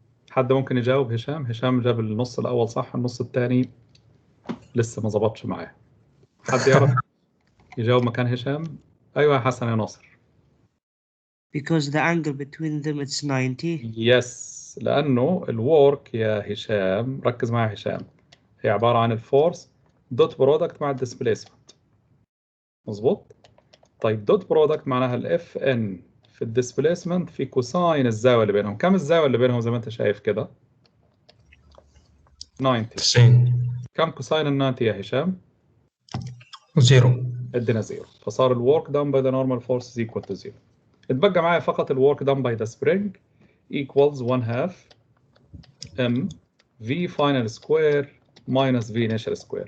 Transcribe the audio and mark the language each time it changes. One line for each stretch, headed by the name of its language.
Arabic: حد ممكن يجاوب؟ هشام جاب النص الأول صح، النص الثاني لسه ما ظبطش معاه. حد يعرف يجاوب مكان هشام؟ أيوة يا حسن يا ناصر.
English: Because the angle between them is 90. Yes.
Arabic: لأنه الورك يا هشام، ركز معي يا هشام، هي عبارة عن الفورس دوت برودكت مع الديسبليسمنت. مظبوط؟ طيب دوت برودكت معناها الاف ان في الديسبليسمنت في كوساين الزاوية اللي بينهم. كم الزاوية اللي بينهم زي ما أنت شايف كده؟ 90. كم كوساين ال 90 يا هشام؟ زيرو. ادينا زيرو، فصار الورك
English: done by the normal force is equal to zero.
Arabic: اتبقى معايا فقط الورك
English: done by the spring equals 1/2 m v final square minus v initial square.